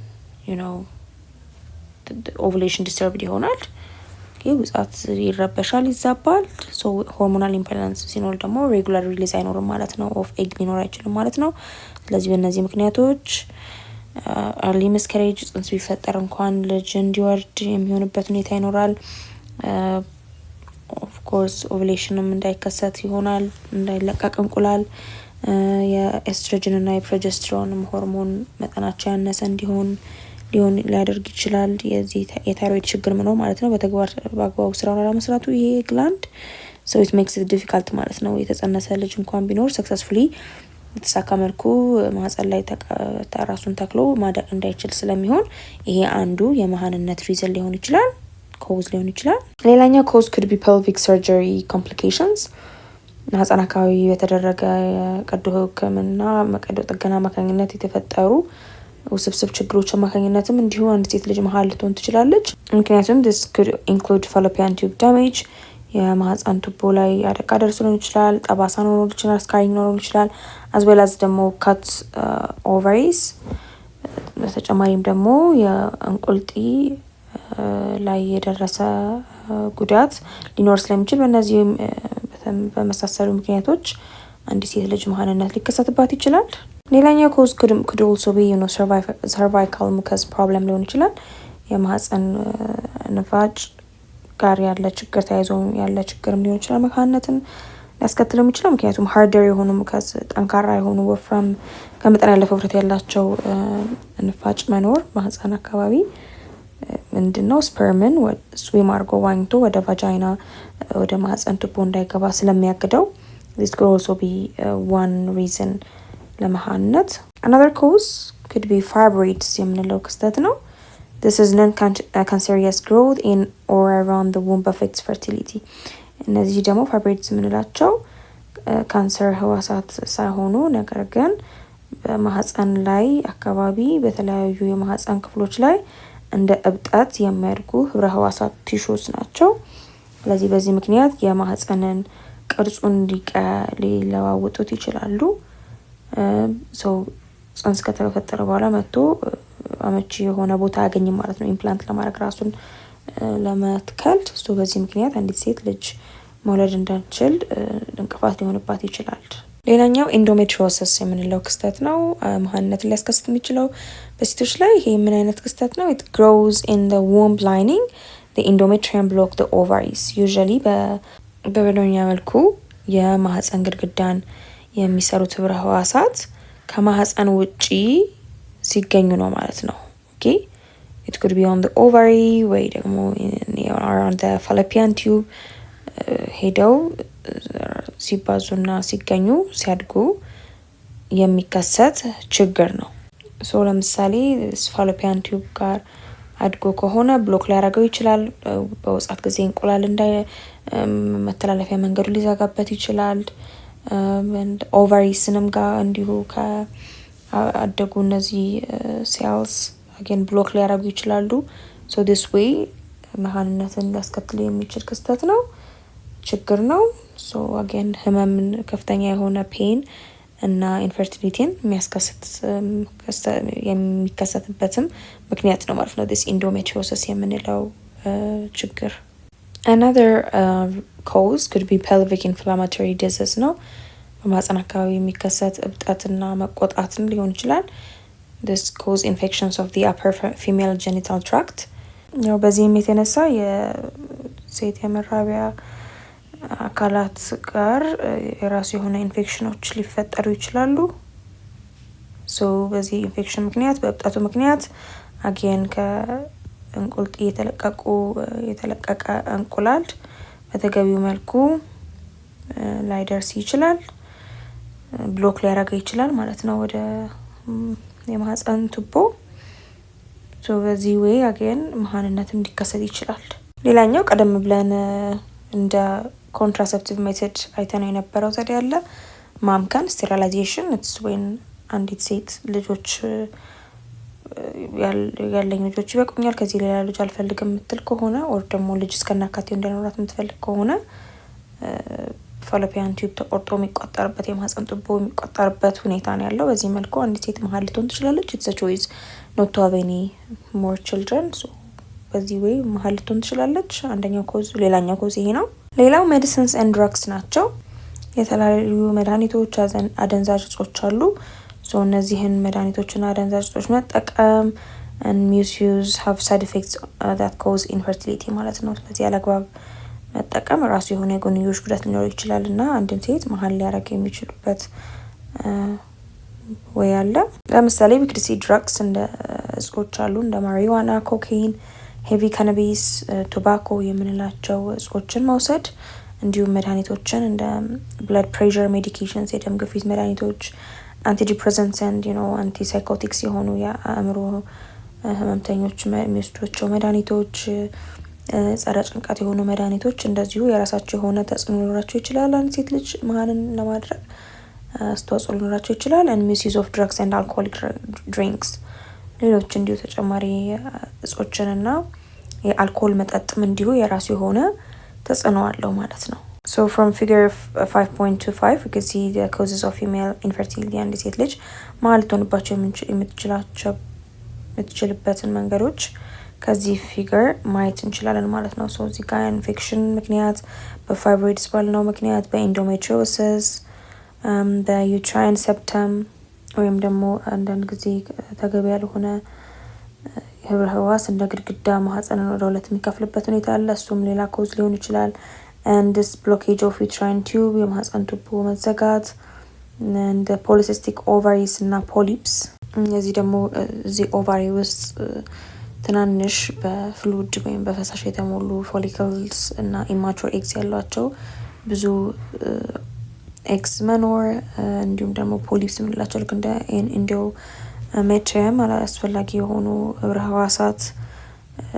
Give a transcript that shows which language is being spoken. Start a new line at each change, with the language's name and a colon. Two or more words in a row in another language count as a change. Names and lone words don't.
English: the ovulation disturbed
Amharic: ይሆናል ውጻት ይረበሻል ይዛባል
English: so hormonal imbalance
Amharic: ሲኖር ደግሞ
English: regular release
Amharic: አይኖርም ማለት ነው
English: of egg
Amharic: ሊኖር አይችልም ማለት ነው ስለዚህ በእነዚህ ምክንያቶች
English: early miscarriage
Amharic: ጽንስ ቢፈጠር እንኳን ልጅ እንዲወርድ የሚሆንበት ሁኔታ ይኖራል
English: of course
Amharic: ovulationም እንዳይከሰት ይሆናል እንዳይለቀቅ እንቁላል የኤስትሮጅን እና የፕሮጀስትሮን ሆርሞን መጠናቸው ያነሰ ሊሆን ሊያደርግ ይችላል የዚህ የታይሮይድ ችግር ነው ማለት ነው በተግባር በአግባቡ ስራውን ለመስራቱ ይሄ ግላንድ
English: so it makes it difficult
Amharic: ማለት ነው የተጸነሰ ልጅ እንኳን ቢኖር successfully የተሳካ መልኩ ማህፀን ላይ ራሱን ተክሎ ማደግ እንዳይችል ስለሚሆን ይሄ አንዱ የመሃንነት ሪዝን ሊሆን ይችላል ኮዝ ሊሆን ይችላል ሌላኛው ኮዝ
English: could be pelvic surgery complications
Amharic: ማህፀን አካባቢ የተደረገ ቀዶ ህክምና መቀዶ ጥገና አማካኝነት የተፈጠሩ ውስብስብ ችግሮች አማካኝነትም እንዲሁ አንድ ሴት ልጅ መሃል ልትሆን ትችላለች ምክንያቱም
English: this could include fallopian tube damage
Amharic: የማህፀን ቱቦ ላይ አደጋ ደርሶ ሊሆን ይችላል ጠባሳ ሊኖር ይችላል ስካሪንግ ሊኖር ይችላል
English: as well as
Amharic: ደግሞ
English: cut ovaries
Amharic: በተጨማሪም ደግሞ የእንቁልጢ ላይ የደረሰ ጉዳት ሊኖር ስለሚችል በእነዚህ በመሳሰሉ ምክንያቶች አንድ ሴት ልጅ መሃንነት ሊከሰትባት ይችላል ሌላኛው
English: cause could also be cervical mucus problem
Amharic: ሊሆን ይችላል የማህፀን ንፋጭ ጋር ያለ ችግር ታይዞ ያለ ችግር ሊሆን ይችላል መሃንነትን ሊያስከትለው ይችላል ምክንያቱም harder የሆኑ ሙከስ ጠንካራ የሆኑ ወፍራም ከመጠን ያለፈ ውፍረት ያላቸው ንፋጭ መኖር ማህፀን አካባቢ ምንድነው ስፐርምን ስዊም አድርጎ ዋኝቶ ወደ ቫጃይና ወደ ማህፀን ቱቦ እንዳይገባ ስለሚያግደው
English: this could also be one reason
Amharic: ለመሃንነት
English: another cause could be fibroids
Amharic: የምንለው ክስተት ነው
English: this is non-cancerous growth in or around the womb affects fertility
Amharic: እነዚህ ደግሞ ፋይብሮይድስ የምንላቸው ካንሰር ህዋሳት ሳይሆኑ ነገር ግን በማህፀን ላይ አካባቢ በተለያዩ የማህፀን ክፍሎች ላይ እንደ እብጠት የሚያድጉ ህብረ ህዋሳት ቲሹስ ናቸው። ስለዚህ በዚህ ምክንያት የማህፀንን ቅርጹን ሊለዋውጡት ይችላሉ። ሰው ጽንስ ከተፈጠረ በኋላ መጥቶ አመቺ የሆነ ቦታ ያገኝም ማለት ነው ኢምፕላንት ለማድረግ ራሱን ለመትከል። በዚህ ምክንያት አንዲት ሴት ልጅ መውለድ እንዳትችል እንቅፋት ሊሆንባት ይችላል። ሌላኛው ኢንዶሜትሪዮሲስ የምንለው ክስተት ነው። መሃንነትን ሊያስከስት የሚችለው በሴቶች ላይ ይሄ ምን አይነት ክስተት ነው?
English: It grows in the womb lining. The endometrium block the ovaries.
Amharic: Usually በመደበኛ መልኩ የማህፀን ግድግዳን የሚሰሩት ህብረ ህዋሳት ከማህፀን ውጪ ሲገኙ ነው ማለት ነው። Okay?
English: It could be on the ovary
Amharic: ወይ ደግሞ
English: around the fallopian tube
Amharic: ሄደው ሲባዙና ሲገኙ ሲያድጉ የሚከሰት ችግር ነው። ለምሳሌ
English: fallopian tube
Amharic: ጋር አድጎ ከሆነ ብሎክ ሊያደርገው ይችላል። በወጻት ጊዜ እንቁላል መተላለፊያ መንገዱ ሊዘጋበት ይችላል። ኦቫሪስንም ጋር እንዲሁ ከአደጉ እነዚህ ሴልስ again ብሎክ ሊያደርጉ ይችላሉ።
English: this way
Amharic: መሃንነትን ሊያስከትል የሚችል ክስተት ነው፣ ችግር ነው። again ህመም፣ ከፍተኛ የሆነ ፔን እና ኢንፈርቲሊቲን የሚከሰትበትም ምክንያት ነው ማለት ነው
English: this endometriosis
Amharic: የምንለው ችግር።
English: Another cause could be pelvic inflammatory disease
Amharic: ነው። በማህፀን አካባቢ የሚከሰት እብጠትና መቆጣትን ሊሆን ይችላል።
English: This cause infections of the upper female genital tract.
Amharic: በዚህም የተነሳ የሴት የመራቢያ አካላት ጋር የራሱ የሆነ ኢንፌክሽኖች ሊፈጠሩ ይችላሉ። በዚህ ኢንፌክሽን ምክንያት በእብጠቱ ምክንያት again ከእንቁልጥ የተለቀቀ እንቁላል በተገቢው መልኩ ላይደርስ ይችላል፣ ብሎክ ሊያደርግ ይችላል ማለት ነው ወደ የማህፀን ቱቦ። በዚህ way again መሃንነትም ሊከሰት ይችላል። ሌላኛው ቀደም ብለን እንደ
English: contraceptive method
Amharic: አይተነው የነበረው ዘዴ አለ፣ ማምከን sterilization።
English: it's when
Amharic: አንዲት ሴት ልጆች ያለኝ ልጆች ይበቁኛል ከዚህ ሌላ ልጅ አልፈልግም የምትል ከሆነ or ደግሞ ልጅ እስከናካቴው እንዲኖራት የምትፈልግ ከሆነ
English: fallopian tube
Amharic: ተቆርጦ የሚቆጠርበት የማህፀን ቱቦ የሚቆጠርበት ሁኔታ ነው ያለው። በዚህ መልኩ አንዲት ሴት መሀን ልትሆን ትችላለች።
English: it's a choice not to have any more children.
Amharic: በዚህ way መሀን ልትሆን ትችላለች። አንደኛው ኮዝ፣ ሌላኛው ኮዝ ይሄ ነው። ሌላው
English: medicines and drugs
Amharic: ናቸው። የተለያዩ መድኃኒቶች፣ አደንዛዥ እጾች አሉ። እነዚህን መድኃኒቶችና አደንዛዥ እጾች መጠቀም
English: and misuse have side effects that cause infertility
Amharic: ማለት ነው። ስለዚህ ያለአግባብ መጠቀም ራሱ የሆነ የጎንዮሽ ጉዳት ሊኖር ይችላል እና አንድን ሴት መሀን ሊያደርግ የሚችሉበት ወይ አለ። ለምሳሌ ቢክዲሲ ድራግስ እንደ እጾች አሉ እንደ ማሪዋና፣ ኮካይን፣
English: heavy cannabis፣
Amharic: ቶባኮ የምንላቸው እጾችን መውሰድ፣ እንዲሁም መድኃኒቶችን እንደ
English: blood pressure
Amharic: ሜዲኬሽንስ የደም ግፊት መድኃኒቶች፣
English: antidepressants and antipsychotics
Amharic: የሆኑ የአእምሮ ህመምተኞች የሚወስዷቸው መድኃኒቶች፣ ጸረ ጭንቀት የሆኑ መድኃኒቶች እንደዚሁ የራሳቸው የሆነ ተጽዕኖ ሊኖራቸው ይችላል። አንድ ሴት ልጅ መሀንን ለማድረግ አስተዋጽኦ ሊኖራቸው ይችላል።
English: and misuse of drugs and alcoholic drinks
Amharic: ሌሎች እንዲሁ ተጨማሪ እጾችንና የአልኮል መጠጥም እንዲሁ የራሱ የሆነ ተጽዕኖ አለው ማለት ነው።
English: From figure 5.2.3 we can see the causes of female infertility and
Amharic: ሴት ልጅ መሀን ልትሆንባቸው የምትችልበትን መንገዶች ከዚህ ፊገር ማየት እንችላለን ማለት ነው። እዚህ ጋር ኢንፌክሽን ምክንያት፣ በፋይብሮይድስ ባልነው ምክንያት፣ በኢንዶሜትሪዮሲስ፣ በዩትራይን ሰፕተም ወይም ደግሞ አንዳንድ ጊዜ ተገቢ ያልሆነ ህብረ ህዋስ እንደ ግድግዳ ማህፀንን ወደ ሁለት የሚከፍልበት ሁኔታ አለ። እሱም ሌላ ኮዝ ሊሆን ይችላል።
English: and this blockage of uterine tube
Amharic: የማህፀን ቱቦ መዘጋት
English: and polycystic ovaries
Amharic: እና polyps እዚህ ደግሞ እዚህ ኦቫሪ ውስጥ ትናንሽ በፍሉድ ወይም በፈሳሽ የተሞሉ ፎሊክልስ እና
English: immature eggs
Amharic: ያሏቸው ብዙ ኤግስ መኖር እንዲሁም ደግሞ ፖሊፕስ የምንላቸው ልክ እንደ ኢንዶሜትሪየም አላስፈላጊ የሆኑ ህብረ ህዋሳት